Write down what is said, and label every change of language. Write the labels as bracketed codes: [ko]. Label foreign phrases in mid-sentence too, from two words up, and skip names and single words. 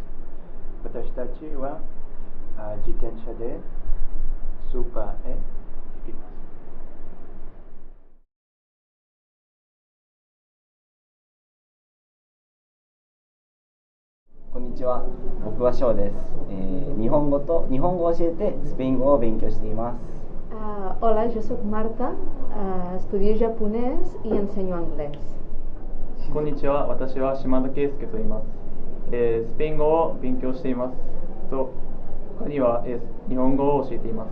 [ja] 私たちは自転車でスーパーへ行きます。こんにちは、僕は翔です。日本語を教えてスペイン語を勉強しています。 [es] Hola, yo soy Marta, estudio japonés y enseño inglés. [ja] こんにちは、私は島田圭介と言います。スペイン語を勉強しています。他には日本語を教えています。